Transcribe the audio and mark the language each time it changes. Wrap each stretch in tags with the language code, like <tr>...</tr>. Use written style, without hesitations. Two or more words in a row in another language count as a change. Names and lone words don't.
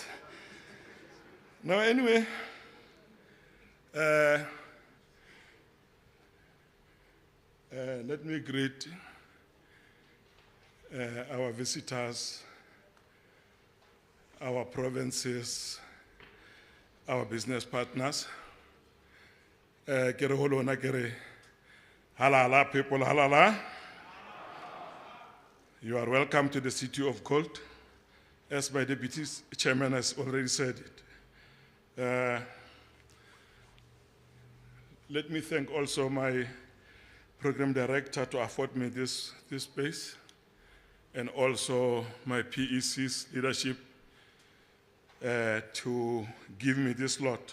<en>Now, anyway, let me greet our visitors, our provinces, our business partners.</en> <st>Kere holona kere halala people halala.</st> <en>You are welcome to the City of Gold. As my deputy chairman has already said it. Let me thank also my program director to afford me this space, and also my PEC's leadership to give me this lot.</en>